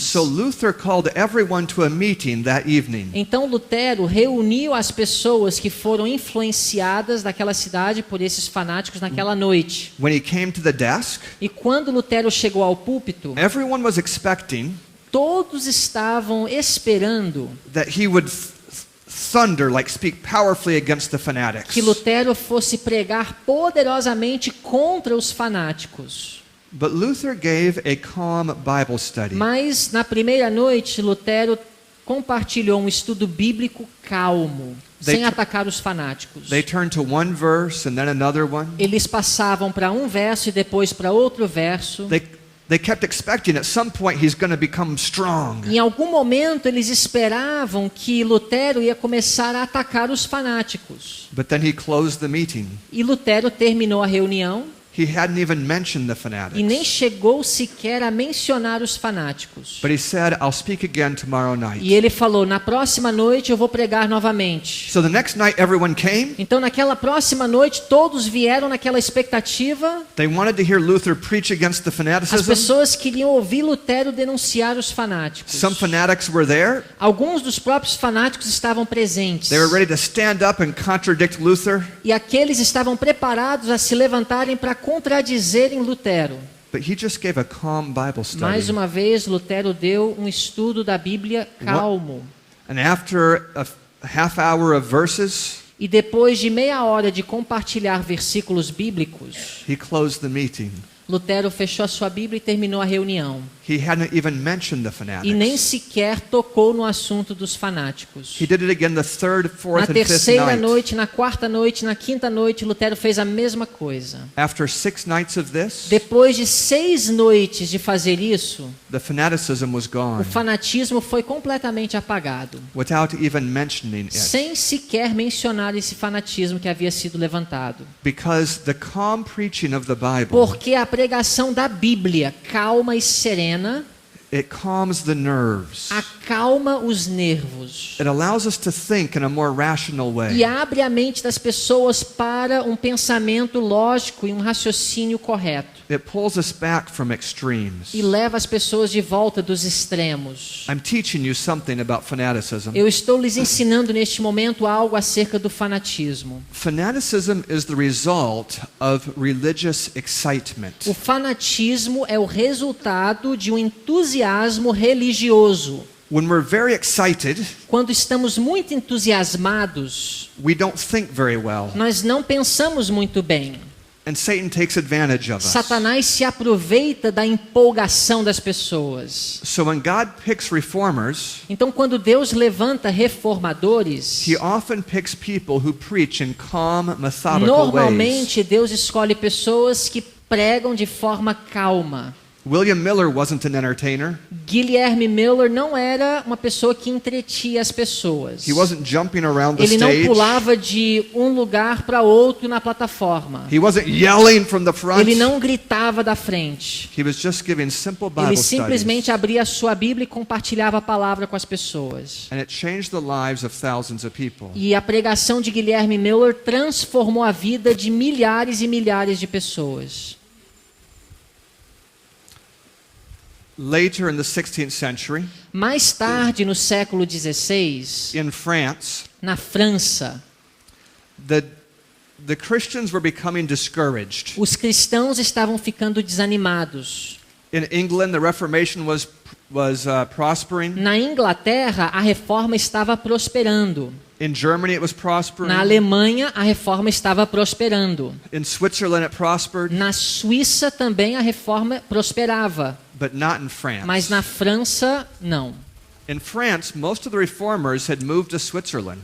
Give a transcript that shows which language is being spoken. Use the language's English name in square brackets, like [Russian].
[English] So Luther called everyone to a meeting that evening. [Portuguese] Então Lutero reuniu as pessoas que foram influenciadas daquela cidade por esses fanáticos naquela noite. [English] When he came to the desk, [Portuguese] E quando Lutero chegou ao púlpito, [English] everyone was expecting [Portuguese] todos estavam esperando [English] that he would thunder, like speak powerfully against the fanatics. [Portuguese] que Lutero fosse pregar poderosamente contra os fanáticos. [English] But Luther gave a calm Bible study. [Portuguese] Mas na primeira noite, Lutero compartilhou um estudo bíblico calmo, sem atacar os fanáticos. [English] They turned to one verse and then another one. [Portuguese] Eles passavam para um verso e depois para outro verso. [English] They kept expecting at some point he's going to become strong. [Portuguese] Em algum momento eles esperavam que Lutero ia começar a atacar os fanáticos. [English] But then he closed the meeting. [Portuguese] E Lutero terminou a reunião. [English] He hadn't even mentioned the [Portuguese] E [English] fanatics. [Portuguese] nem chegou sequer a mencionar os fanáticos. [English] But he said, I'll speak again tomorrow [Portuguese] E [English] night. [Portuguese] ele falou, na próxima noite eu vou pregar novamente. [English] So the next night, everyone came. [Portuguese] Então naquela próxima noite todos vieram naquela expectativa. [English] They wanted to hear Luther preach against the [Portuguese] As [English] fanaticism. [Portuguese] pessoas queriam ouvir Lutero denunciar os fanáticos. [English] Some fanatics were there. [Portuguese] Alguns dos próprios fanáticos estavam presentes. [English] They were ready to stand up and contradict Luther. [Portuguese] E aqueles estavam preparados a se levantarem para contradizerem Lutero. [English] But he just gave a calm Bible [Portuguese] Mais [English] study. [Portuguese] uma vez, Lutero deu um estudo da Bíblia calmo. [English] And after a half hour of verses, [Portuguese] E depois de meia hora de compartilhar versículos bíblicos, [English] he closed the meeting. [Portuguese] Lutero fechou a sua Bíblia e terminou a reunião. [English] He hadn't even mentioned the [Portuguese] E nem [English] fanatics. [Portuguese] sequer tocou no assunto dos fanáticos. [English] He did it again the third, [Portuguese] Na [English] fourth, and fifth [Portuguese] terceira [English] night. [Portuguese] noite, na quarta noite, na quinta noite, Lutero fez a mesma coisa. [English] After 6 nights of this, [Portuguese] Depois de 6 noites de fazer isso, [English] the fanaticism was [Portuguese] o [English] gone [Portuguese] fanatismo foi completamente apagado, [English] without even mentioning it. [Portuguese] sem sequer mencionar esse fanatismo que havia sido levantado. [English] Because the calm preaching of the Bible, [Portuguese] Porque a pregação da Bíblia, calma e serena, [English] it calms the nerves. [Portuguese] acalma os nervos [English] It allows us to think in a more rational [Portuguese] e [English] way. [Portuguese] abre a mente das pessoas para um pensamento lógico e um raciocínio correto. [English] It pulls us back from extremes. [Portuguese] E leva as pessoas de volta dos extremos. [English] I'm teaching you something about fanaticism. [Portuguese] Eu estou lhes ensinando neste momento algo acerca do fanatismo. [English] Fanaticism is the result of religious excitement. [Portuguese] O fanatismo é o resultado de um entusiasmo religioso. [English] When we're very excited, [Portuguese] Quando estamos muito entusiasmados, [English] we don't think very well, [Portuguese] nós não pensamos muito bem. [English] and Satan takes advantage of us. [Portuguese] Satanás se aproveita da empolgação das pessoas. [English] So when God picks reformers, [Portuguese] Então, quando Deus levanta reformadores, [English] He often picks people who preach in calm, methodical ways. [Portuguese] normalmente Deus escolhe pessoas que pregam de forma calma. [English] William Miller wasn't an entertainer. [Portuguese] Guilherme Miller não era uma pessoa que entretia as pessoas. [English] He wasn't jumping around the [Portuguese] Ele não [English] stage. [Portuguese] pulava de um lugar para outro na plataforma. [English] He wasn't yelling from the front. [Portuguese] Ele não gritava da frente. [English] He was just giving simple Bible [Portuguese] Ele [English] studies. [Portuguese] simplesmente abria a sua Bíblia e compartilhava a palavra com as pessoas. [English] And it changed the lives of thousands of people. [Portuguese] E a pregação de Guilherme Miller transformou a vida de milhares e milhares de pessoas. [English] Later in the 16th century, [Portuguese] Mais tarde, no século XVI, [English] in France, [Portuguese] na França, [English] the Christians were becoming discouraged. [Portuguese] os cristãos estavam ficando desanimados. [English] In England, the Reformation was prospering. [Portuguese] Na Inglaterra, a reforma estava prosperando. [English] In Germany, it was prospering. [Portuguese] Na Alemanha, a reforma estava prosperando. [English] In Switzerland, it prospered, [Portuguese] Na Suíça também a reforma prosperava, [English] but not in France. [Portuguese] mas na França não. [English] In France, most of the reformers had moved to Switzerland.